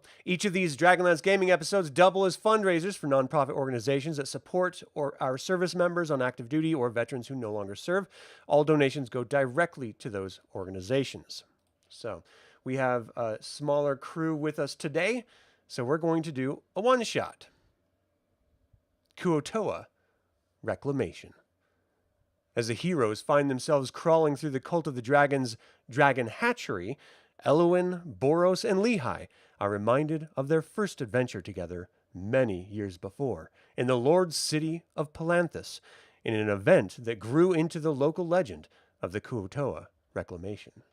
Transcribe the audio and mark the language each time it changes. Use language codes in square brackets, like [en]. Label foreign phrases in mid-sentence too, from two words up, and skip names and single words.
[en] Each of these Dragonlance gaming episodes double as fundraisers for nonprofit organizations that support our service members on active duty or veterans who no longer serve. All donations go directly to those organizations. So we have a smaller crew with us today. So we're going to do a one-shot. Kuo-toa Reclamation. As the heroes find themselves crawling through the Cult of the Dragon's dragon hatchery, Elowyn, Boros, and Lehi are reminded of their first adventure together many years before in the Lord's city of Palanthas, in an event that grew into the local legend of the Kuo-toa Reclamation.